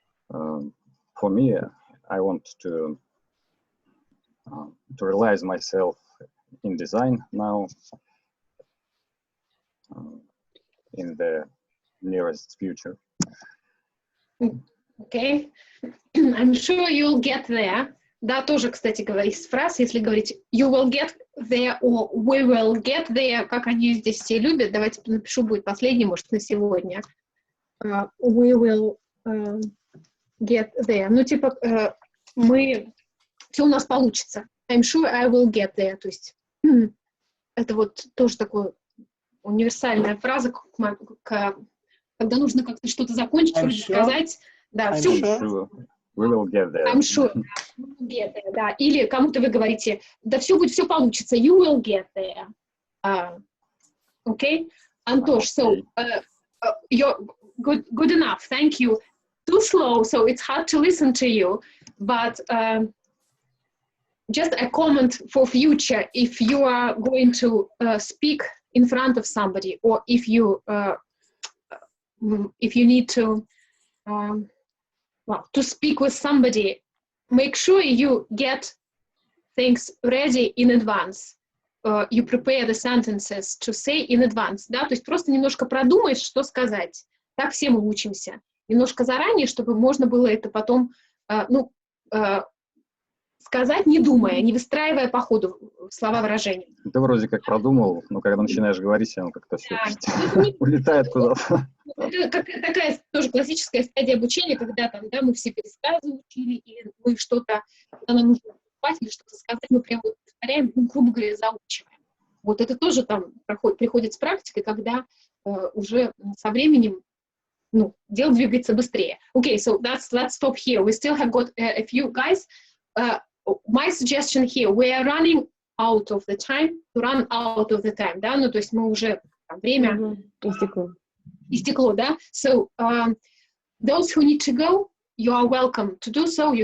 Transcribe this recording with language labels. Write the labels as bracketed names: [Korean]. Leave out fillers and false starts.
[English] For me, I want to realize myself in design now, in the nearest future. Okay, I'm sure you'll get there. [Russian] Да, тоже, кстати говоря, из фраз, если говорить [English] you will get there or we will get there, [Russian] как они здесь все любят, давайте напишу, будет последний, может, на сегодня. [English] We will get there. [Russian] Ну, типа, все у нас получится. [English] I'm sure I will get there. [Russian] То есть, это вот тоже такая универсальная фраза, когда нужно как-то что-то закончить, вроде сказать. Да, все. [English] We will get there. I'm sure. We will get there, да. [Russian] Или кому-то вы говорите, да все получится. [English] You will get there. Okay? Antosh, so you're good enough. Thank you. Too slow, so it's hard to listen to you. But just a comment for future, if you are going to speak in front of somebody, or if you need to to speak with somebody, make sure you get things ready in advance. You prepare the sentences to say in advance, [Russian] да, то есть просто немножко продумаешь, что сказать. Так все мы учимся. Немножко заранее, чтобы можно было это потом, сказать, не думая, не выстраивая по ходу слова выражения. Ты вроде как продумал, но когда начинаешь говорить, оно как-то все улетает куда-то. Это такая тоже классическая стадия обучения, когда там, да, мы все пересказы учили, или мы что-то, когда нам нужно попасть или что-то сказать, мы прямо повторяем, грубо говоря, заучиваем. Вот это тоже там приходит с практикой, когда уже со временем дело двигается быстрее. [English] Okay, so let's stop here. We still have got a few guys. My suggestion here, we are running out of the time, to run out of the time, [Russian] да, то есть мы уже время истекло, да. [English] So those who need to go, you are welcome to do so.